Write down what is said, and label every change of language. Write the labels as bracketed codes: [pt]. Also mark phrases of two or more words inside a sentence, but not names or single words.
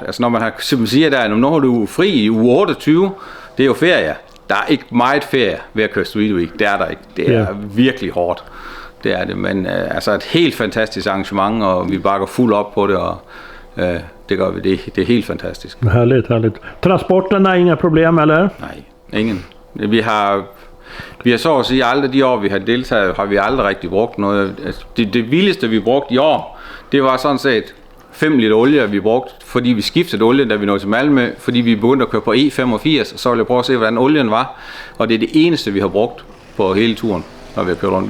[da] Altså når man har, som man siger der, når har du fri i uge 28, det er jo ferie. Der er ikke meget ferie ved at køre Street Week, det er der ikke. Det er virkelig hårdt. Det er det, men altså et helt fantastisk arrangement, og vi bakker fuld op på det, og det gør vi. Det er helt fantastisk. [sv] Härligt. Transporterna är inga problem, eller? [da] Nej, ingen. Vi har så at sige aldrig de år, vi har deltaget, har vi aldrig rigtig brugt noget. Det vildeste, vi brugte i år, det var sådan set 5 liter olie, vi brugte, fordi vi skiftede olie, da vi nåede til Malmø, fordi vi begyndte at køre på E85, og så ville jeg prøve at se, hvordan olien var. Og det er det eneste, vi har brugt på hele turen, når vi har kørt rundt.